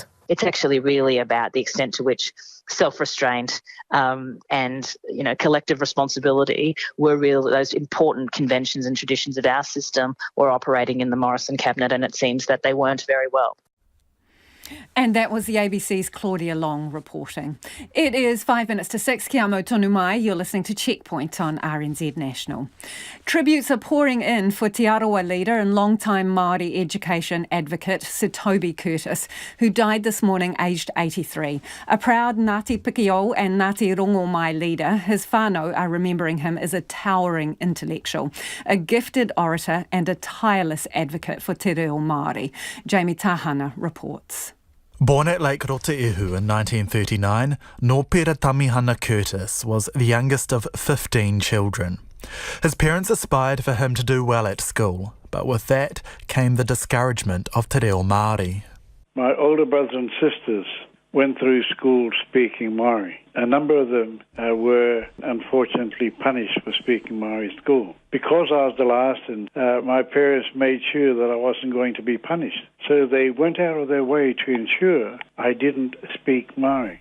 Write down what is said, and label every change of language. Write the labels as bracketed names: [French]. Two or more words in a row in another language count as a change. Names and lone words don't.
[English] It's actually really about the extent to which self-restraint and collective responsibility were those important conventions and traditions of our system were operating in the Morrison cabinet, and it seems that they weren't very well. And that was the ABC's Claudia Long reporting. It is 5 minutes to 6. [Māori] Kia mau tonu mai. [English] You're listening to Checkpoint on RNZ National. Tributes are pouring in for Te Arawa leader and long-time Māori education advocate Sir Tobby Curtis, who died this morning aged 83. A proud Ngāti Piki'o and Ngāti Rongomai leader, his whānau are remembering him as a towering intellectual, a gifted orator and a tireless advocate for [Māori] te reo Māori. [English] Jamie Tahana reports. Born at Lake Roto'ehu in 1939, Nōpera Tamihana Curtis was the youngest of 15 children. His parents aspired for him to do well at school, but with that came the discouragement of [Māori] te reo Māori. [English] My older brothers and sisters went through school speaking Māori. A number of them were unfortunately punished for speaking Māori at school. Because I was the last, and my parents made sure that I wasn't going to be punished. So they went out of their way to ensure I didn't speak Māori.